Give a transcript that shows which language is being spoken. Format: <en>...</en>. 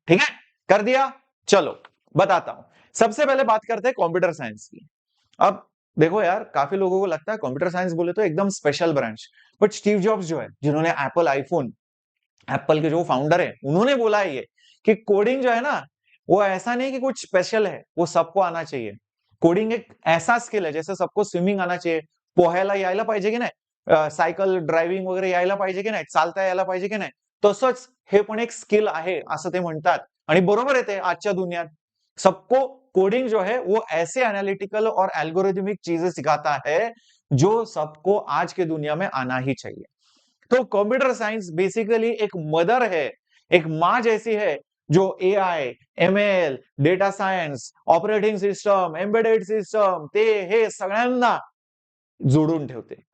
<hi>ठीक है, कर दिया. चलो बताता हूं. सबसे पहले बात करते हैं कंप्यूटर साइंस की. अब देखो यार, काफी लोगों को लगता है कंप्यूटर साइंस बोले तो एकदम special branch, but Steve jobs जो है, जिन्होंने एप्पल आईफोन, एप्पल के जो फाउंडर है, उन्होंने बोला है ये कि कोडिंग जो है ना, वो ऐसा नहीं कि कुछ स्पेशल है, वो सबको आना चाहिए. कोडिंग एक ऐसा स्किल है, जैसे सबको स्विमिंग आना चाहिए,</hi> <mr>पोहायला यायला पाहिजे की नाही, सायकल ड्रायव्हिंग वगैरे यायला पाहिजे की नाही, चालता यायला पाहिजे की नाही, तसंच हे पण एक स्किल आहे असं ते म्हणतात. आणि बरोबर आहे ते. आजच्या दुनियात</mr> <hi>सबको कोडिंग जो है वो ऐसे एनालिटिकल और एल्गोरिथमिक चीजें सिखाता है जो सबको आज के दुनिया में आना ही चाहिए. तो कंप्यूटर साइंस बेसिकली एक मदर है, एक मां जैसी है, जो AI, ML, data science, operating system, embedded system,</hi> <mr>ते हे सगळ्यांना जोड़ून ठेवते.</mr>